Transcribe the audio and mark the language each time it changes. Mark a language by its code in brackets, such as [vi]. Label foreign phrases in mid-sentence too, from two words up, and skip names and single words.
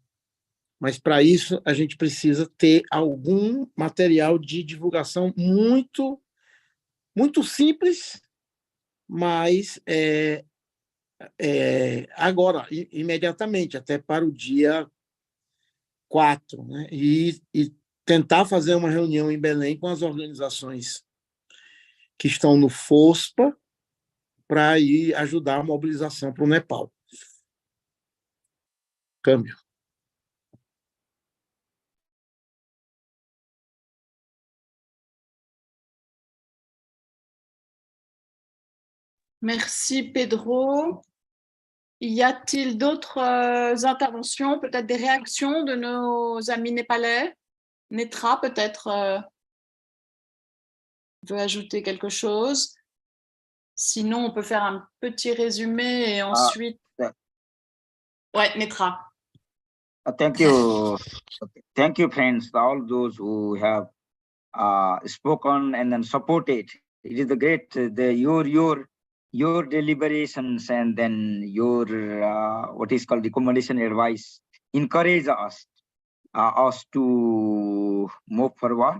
[pt] Mas, para isso, a gente precisa ter algum material de divulgação muito, muito simples, mas agora, imediatamente, até para o dia 4, né? E tentar fazer uma reunião em Belém com as organizações que estão no FOSPA para ir ajudar a mobilização para o Nepal. Câmbio. [fr] Merci Pedro. Y a-t-il d'autres interventions, peut-être des réactions de nos amis népalais? Netra peut-être veut ajouter quelque chose. Sinon, on peut faire un petit résumé et ensuite... Ouais, Netra. [en] Thank you. Thank you, friends, all those who have spoken and then supported. It is the great, your deliberations and then your what is called recommendation advice encourage us to move forward.